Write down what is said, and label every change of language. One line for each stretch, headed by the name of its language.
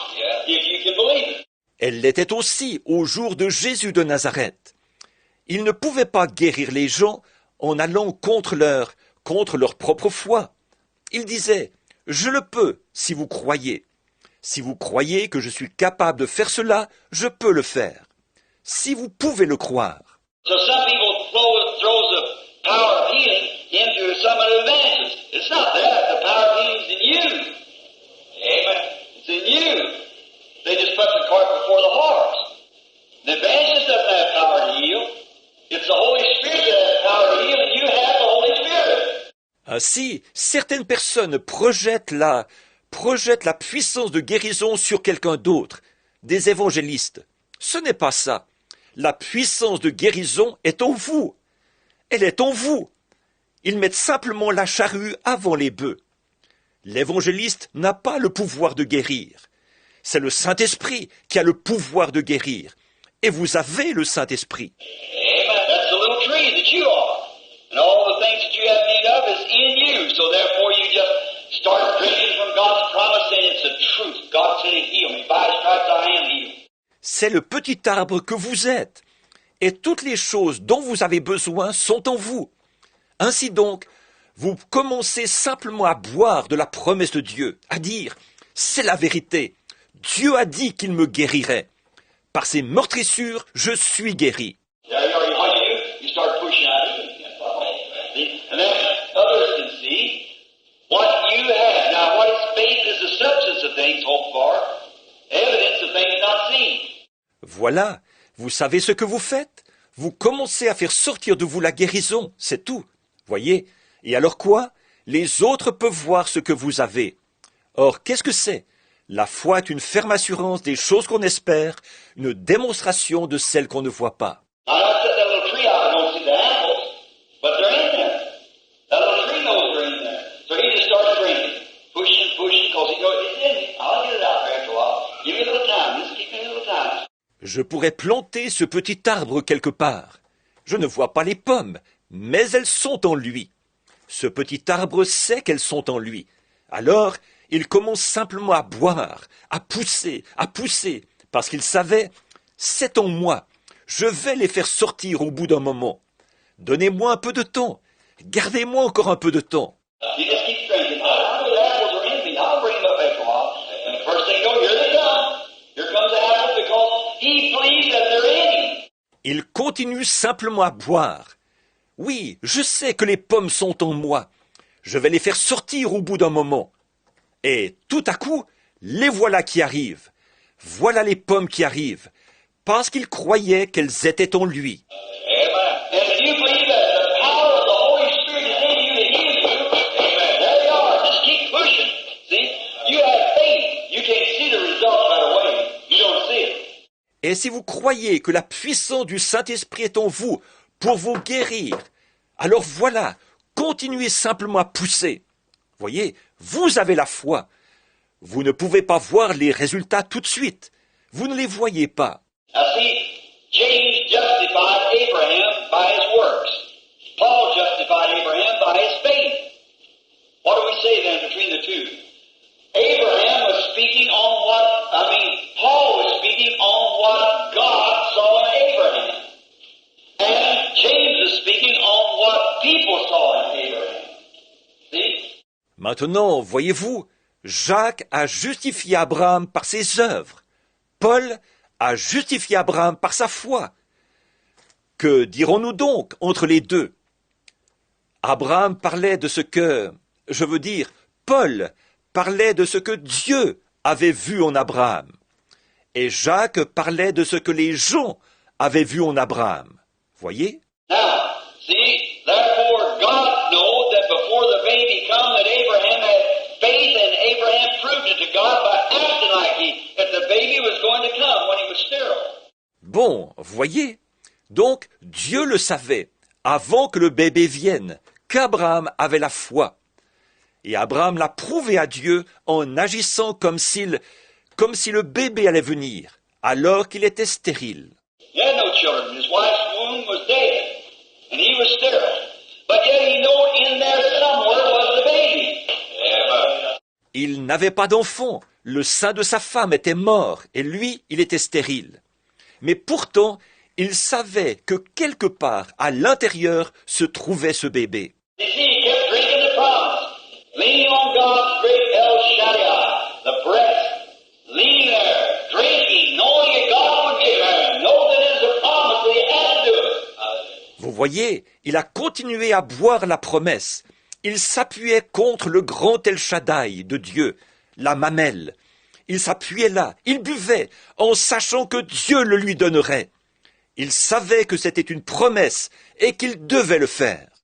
English: Yeah. If you can believe it.
French: Elle l'était aussi au jour de Jésus de Nazareth. Il ne pouvait pas guérir les gens en allant contre leur propre foi. Il disait, « Je le peux si vous croyez. Si vous croyez que je suis capable de faire cela, je peux le faire. Si vous pouvez le croire. »
English: So some people throw the power of healing into some of the evangelists. It's not that. The power of healing is in you. Amen. It's in you. They just put the cart before the horse. The evangelist doesn't have power to heal. It's the Holy Spirit that has power to heal, and you have the Holy Spirit.
French: Ainsi, certaines personnes projettent la puissance de guérison sur quelqu'un d'autre, des évangélistes. Ce n'est pas ça. La puissance de guérison est en vous. Elle est en vous. Ils mettent simplement la charrue avant les bœufs. L'évangéliste n'a pas le pouvoir de guérir. C'est le Saint-Esprit qui a le pouvoir de guérir. Et vous avez le Saint-Esprit.
English: Amen. That's the little tree that you are. And all the things that you have need of is in you. So therefore you just start drinking from God's promise, saying it's the truth. God said He'd heal me. By His stripes I am healed.
French: C'est le petit arbre que vous êtes. Et toutes les choses dont vous avez besoin sont en vous. Ainsi donc, vous commencez simplement à boire de la promesse de Dieu, à dire, c'est la vérité. Dieu a dit qu'il me guérirait. Par ses meurtrissures, je suis guéri.
English: There you are. What you do, you start pushing out healing. See? And then others can see what you have. Now, what is faith is the substance of things hoped for, evidence of things not seen.
French: Voilà, vous savez ce que vous faites. Vous commencez à faire sortir de vous la guérison, c'est tout. Voyez? Et alors quoi? Les autres peuvent voir ce que vous avez. Or, qu'est-ce que c'est? La foi est une ferme assurance des choses qu'on espère, une démonstration de celles qu'on ne voit pas.
English: Now, I set that little tree out. I don't see the apples, but they're in there. That little tree knows they're in there. So he just starts drinking, pushing, because he goes, it's in me. I'll get it out there after a while. Give me a little time. Just give me a little time.
French: Je pourrais planter ce petit arbre quelque part. Je ne vois pas les pommes, mais elles sont en lui. Ce petit arbre sait qu'elles sont en lui. Alors, il commence simplement à boire, à pousser, parce qu'il savait, c'est en moi. Je vais les faire sortir au bout d'un moment. Donnez-moi un peu de temps. Gardez-moi encore un peu de temps.
English: You just keep drinking. I know the apples are in me. I'll bring them up after a while. And the first thing you know, here they come. Here comes the apple because he believes that they're in him.
French: Il continue simplement à boire. Oui, je sais que les pommes sont en moi. Je vais les faire sortir au bout d'un moment. Et tout à coup, les voilà qui arrivent. Voilà les pommes qui arrivent, parce qu'il croyait qu'elles étaient en lui.
English: Amen. And if you believe that the power of the Holy Spirit is in you to heal you, amen. There you are. Just keep pushing. See? You have faith. You can't see the results right away. You don't see it.
French: Et si vous croyez que la puissance du Saint-Esprit est en vous pour vous guérir, alors voilà, continuez simplement à pousser. Voyez, vous avez la foi. Vous ne pouvez pas voir les résultats tout de suite. Vous ne les voyez pas.
English: Now see, James justified Abraham by his works. Paul justified Abraham by his faith. What do we say then between the two? Abraham was speaking on Paul was speaking on what God saw in Abraham. And James is speaking on what people saw in Abraham. See?
French: Maintenant, voyez-vous, Jacques a justifié Abraham par ses œuvres. Paul a justifié Abraham par sa foi. Que dirons-nous donc entre les deux? Abraham parlait de ce que, Paul parlait de ce que Dieu avait vu en Abraham. Et Jacques parlait de ce que les gens avaient vu en Abraham. Voyez?
English: Now, see, therefore God knows that before the baby come that Abraham had faith, and Abraham proved it to God by acting like that the baby was going to come when he was sterile.
French: Bon, voyez? Donc, Dieu le savait, avant que le bébé vienne, qu'Abraham avait la foi. Et Abraham l'a prouvé à Dieu en agissant comme si le bébé allait venir, alors qu'il était stérile.
English: He had no children. His wife's womb was dead, and he was sterile. But yet he knew in there somewhere was the baby. Amen.
French: Il n'avait pas d'enfant, le sein de sa femme était mort, et lui, il était stérile. Mais pourtant, il savait que quelque part, à l'intérieur, se trouvait ce bébé.
English: You see, he kept drinking the promise, leaning on God's great El Shaddai, the breast, leaning there, drinking, knowing that God would give her, know that it is a promise that he had to do it.
French: Vous voyez, il a continué à boire la promesse. Il s'appuyait contre le grand El Shaddai de Dieu, la mamelle. Il s'appuyait là, il buvait, en sachant que Dieu le lui donnerait. Il savait que c'était une promesse et qu'il devait le faire.